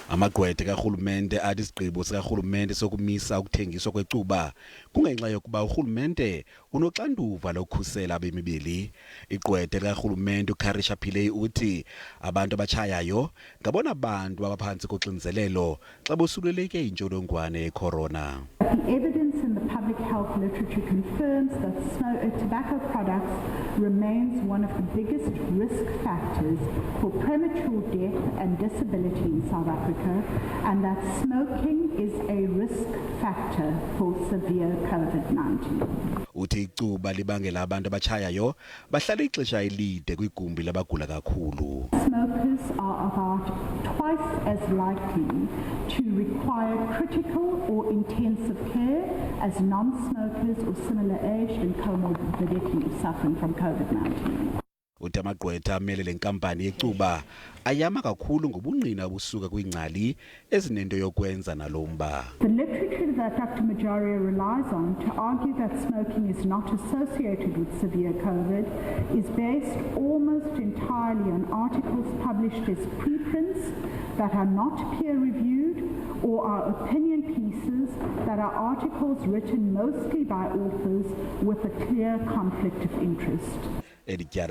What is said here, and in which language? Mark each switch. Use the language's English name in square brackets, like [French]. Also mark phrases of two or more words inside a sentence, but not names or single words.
[Xhosa] Amagqwetha karhulumente athi isigqibo sikarhulumente sokumisa ukuthengiswa kwecuba kungenxa yokuba urhulumente unoxanduva lokukhusela abemibili. Igqwetha likarhulumente uKarisha Pillay uthi abantu abatshayayo ngabona bantu abaphantsi koxinzelelo xa bosuleleke intsholongwane ye-corona. [English] The evidence in the public health literature confirms that tobacco products remains one of the biggest risk factors for premature death and disability in South Africa, and that smoking is a risk factor for severe COVID-19. [Xhosa] Uthi icuba libangela abantu abatshayayo bahlala ixesha elide kwigumbi labagula kakhulu. [English] Smokers are about twice as likely to require critical or intensive care as non-smokers or similar aged and comorbidity suffering from COVID-19. [Xhosa] Uthi amagqwetha amele le nkampani yecuba ayama kakhulu ngobungqina obusuka kwingcali ezinento yokwenza nalomba. [English] The literature that Dr. Majoria relies on to argue that smoking is not associated with severe COVID is based almost entirely on articles published as preprints that are not peer-reviewed or are opinion pieces that are articles written mostly by authors with a clear conflict of interest.